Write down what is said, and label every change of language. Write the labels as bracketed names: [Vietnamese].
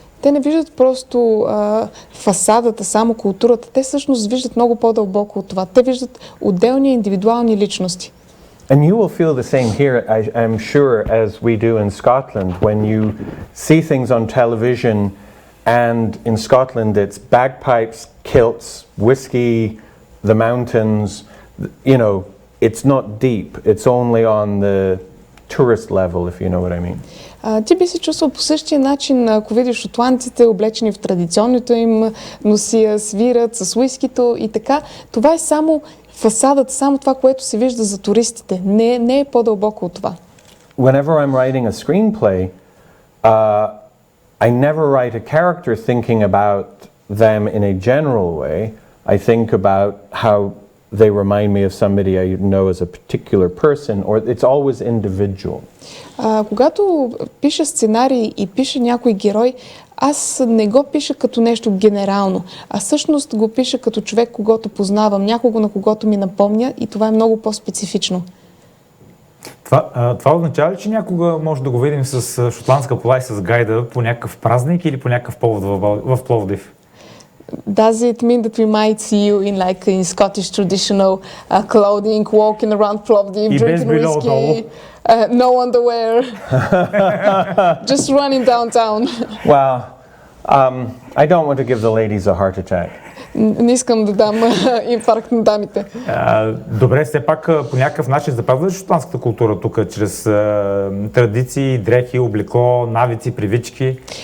[Bulgarian] Те не виждат просто фасадата, само културата. Те всъщност виждат много по-дълбоко от това. Те виждат отделни индивидуални личности. [English] And you will feel the same here, I'm sure, as we do in Scotland, when you see things on television, and in Scotland it's bagpipes, kilts, whiskey, the mountains, it's not deep, it's only on the tourist level, if you know what I mean. [Bulgarian] Ти би се чувствал по същия начин, ако видиш шотландците облечени в традиционното им носия, свират с уискито и така. Това е само фасадата, само това, което се вижда за туристите. Не е по-дълбоко от това. [English] Whenever I'm writing a screenplay, I never write a character thinking about them in a general way. I think about how they remind me of somebody I know as a particular person, or it's always individual. [Bulgarian] Когато пиша сценарий и пиша някой герой, аз не го пиша като нещо генерално, а всъщност го пиша като човек, когото познавам, някого, на когото ми напомня, и това е много по-специфично. Това означава ли, че някога може да го видим с шотландска кола и с гайда по някакъв празник или по някакъв повод в Пловдив? [English] Does it mean that we might see you in Scottish traditional clothing, walking around Plовdив, drinking whiskey, no underwear, just running downtown? Well, I don't want to give the ladies a heart attack. [Bulgarian] Не искам да дам инфаркт на дамите. Добре, все пак по някакъв начин запазваш шотландската култура тук, чрез традиции, дрехи, облекло, навици, привички.